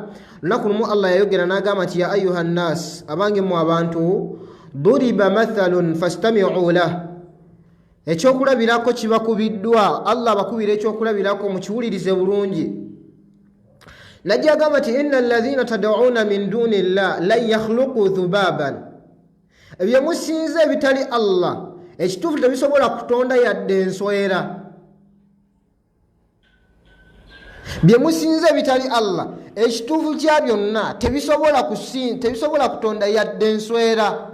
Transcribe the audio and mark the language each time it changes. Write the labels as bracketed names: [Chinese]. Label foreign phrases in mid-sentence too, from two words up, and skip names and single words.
[Ganda] Lunaku lumu Allah yayogera n'agamba nti [Arabic] يا أيها الناس, [Ganda] abange mu abantu, [Arabic] ضرب مثل فاستمعوا له. [Ganda] Ekyokulabirako kibakubiddwa, Allah abakubira ekyokulabirako mukiwulirize bulungi. Najja agamba nti [Arabic] إن الذين تدعون من دون الله لن يخلقوا ذبابا. [Ganda] Ebyo musinze ebitali Allah ekituufu tebisobola kutonda yadde enswera. Bye musinze bitali Allah ekituufu kya byonna tebisobola kutonda yadde enswera.